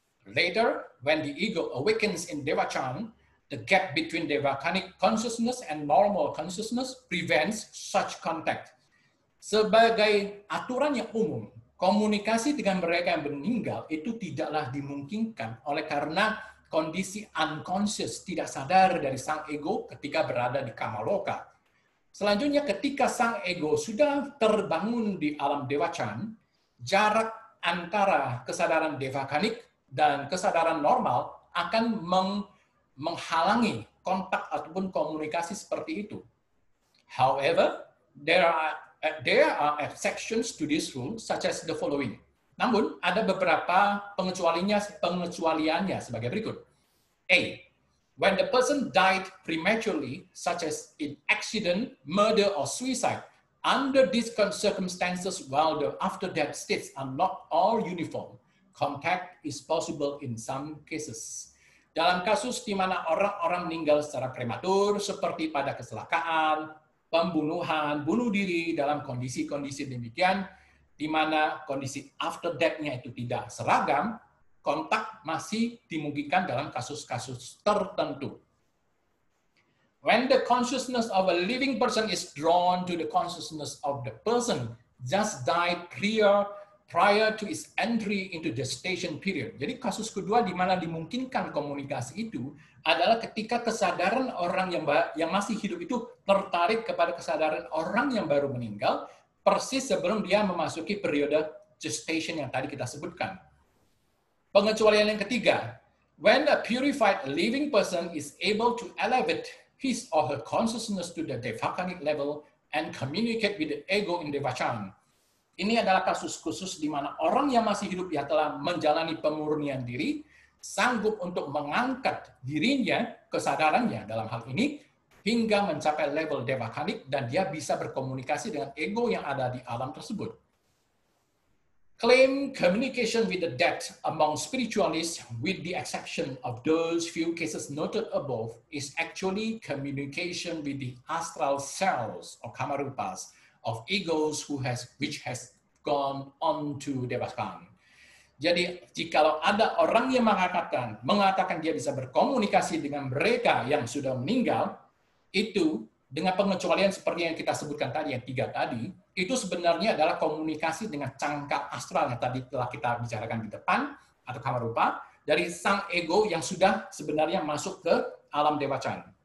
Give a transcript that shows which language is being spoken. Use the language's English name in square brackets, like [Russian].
[English] Later, when the ego awakens in Devachan, the gap between Devachanic consciousness and normal consciousness prevents such contact. [Indonesian] Sebagai aturan yang umum, komunikasi dengan mereka yang meninggal itu tidaklah dimungkinkan oleh karena kondisi unconscious, tidak sadar dari sang ego ketika berada di Kamaloka. Selanjutnya, ketika sang ego sudah terbangun di alam Devachan, jarak antara kesadaran Devachanic dan kesadaran normal akan menghalangi kontak ataupun komunikasi seperti itu. [English] However, there are exceptions to this rule, such as the following. [Indonesian] Namun, ada beberapa pengecualiannya sebagai berikut. A. [English] When the person died prematurely, such as in accident, murder, or suicide, under these circumstances, while the after-death states are not all uniform, contact is possible in some cases. [Indonesian] Dalam kasus di mana orang-orang meninggal secara prematur, seperti pada kecelakaan, pembunuhan, bunuh diri, dalam kondisi-kondisi demikian, di mana kondisi after death-nya itu tidak seragam, kontak masih dimungkinkan dalam kasus-kasus tertentu. [English] When the consciousness of a living person is drawn to the consciousness of the person just died prior to its entry into the gestation period. [Indonesian] Jadi kasus kedua di mana dimungkinkan komunikasi itu adalah ketika kesadaran orang yang masih hidup itu tertarik kepada kesadaran orang yang baru meninggal, persis sebelum dia memasuki periode gestation yang tadi kita sebutkan. Pengecualian yang ketiga, [English] when a purified living person is able to elevate his or her consciousness to the Devachanic level and communicate with the ego in Devachan. [Indonesian] Ini adalah kasus khusus di mana orang yang masih hidup yang telah menjalani pemurnian diri sanggup untuk mengangkat dirinya, kesadarannya dalam hal ini, hingga mencapai level Devachanic dan dia bisa berkomunikasi dengan ego yang ada di alam tersebut. [English] Claim communication with the dead among spiritualists, with the exception of those few cases noted above, is actually communication with the astral selves or kamarupas of egos which has gone on to Devachan. [Indonesian] Jadi, jikalau ada orang yang mengatakan dia bisa berkomunikasi dengan mereka yang sudah meninggal, itu dengan pengecualian seperti yang kita sebutkan tadi, yang 3 tadi, itu sebenarnya adalah komunikasi dengan cangkal astral yang tadi telah kita bicarakan di depan, atau kamarupa, dari sang ego yang sudah sebenarnya masuk ke alam Dewa Chan.